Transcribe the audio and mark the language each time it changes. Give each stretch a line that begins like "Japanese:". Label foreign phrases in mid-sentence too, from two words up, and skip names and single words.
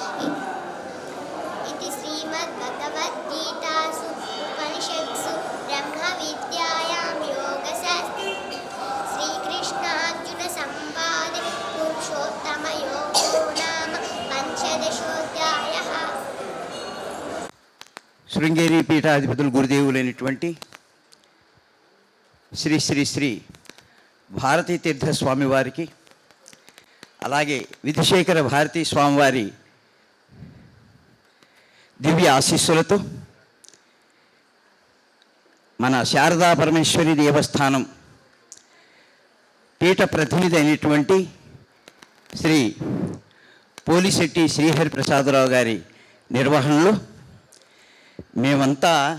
Sanskrit: इति श्रीमद्भगवद्गीतासु उपनिषत्सु ब्रह्मविद्यायां योगशास्त्रे श्रीकृष्णार्जुनसंवादे पुरुषोत्तमयोगो नाम पंचदशोऽध्यायः.
Telugu: శృంగేరి పీఠాధిపతులు గురుదేవులైనటువంటి శ్రీ శ్రీ శ్రీ భారతీ తీర్థ స్వామివారికి, అలాగే విధుశేఖర భారతీ స్వామివారి దివ్య ఆశీస్సులతో మన శారదా పరమేశ్వరి దేవస్థానం పీఠ ప్రతినిధి అయినటువంటి శ్రీ పోలిశెట్టి శ్రీహరి ప్రసాదరావు గారి నిర్వహణలో మేమంతా